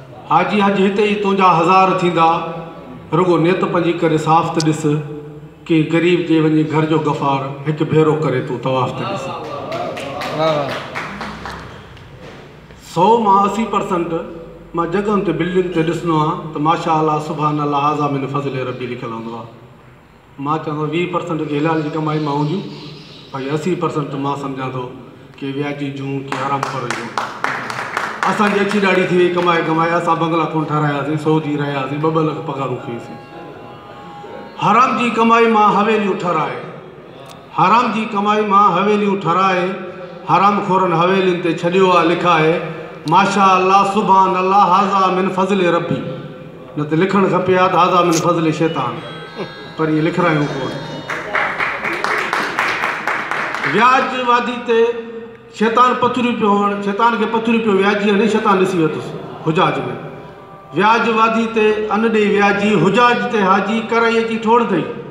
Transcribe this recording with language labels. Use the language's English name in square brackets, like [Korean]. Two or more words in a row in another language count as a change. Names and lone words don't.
[Sindhi] حاجي، حج هتي ئي تنهنجا هزار ٿيندا، رڳو نيت پنهنجي ڪري صاف ته ڏس، ڪي غريب جي وڃي گهر جو غفار هڪ ڀيرو ڪري تون طواف ته ڏس. واهه، واهه. سؤ مان اسي پرسينٽ مان جڳهن تي، بلڊنگ تي ڏسندو آهيان ته [Arabic] ماشا الله، سبحان الله، هذا من فضل ربي [Sindhi] لکيل هوندو آهي. مان چوان ٿو، ويهه پرسينٽ کي هلال جي ڪمائي مان هونديون، ۽ اسي پرسينٽ مان سمجهان ٿو ڪي وياجي جون، ڪي حرام خوري جون. اسان جي اڇي ڏاڙهي ٿي وئي، ڪمائي ڪمائي اسان بنگلا ڪونه ٺهراياسين، سعودي رهياسين، ٻه ٻه لک پگهارون کيسين. حرام جي ڪمائي مان حويليون ٺهرائي، حرام جي ڪمائي مان حويليون ٺهرائي، حرام خورن حويلين تي ڇڏيو آهي لکائي، [Arabic] ماشا الله، سبحان الله، هذا من فضل ربي. [Sindhi] نه ته لکڻ کپي ها ته [Arabic] هذا من فضل شيطان، [Sindhi] پر اهي لکرايون ڪون. وياج وادي تي شيطان پٿريون پيو هڻ، شيطان کي پٿريون پيو وياجي هڻي، شيطان ڏسي ورتس حجاج ۾. وياج وادي تي ان ڏيئي وياجي، حجاج تي حاجي، ڪرائي اچي ٺوڙ اٿئي.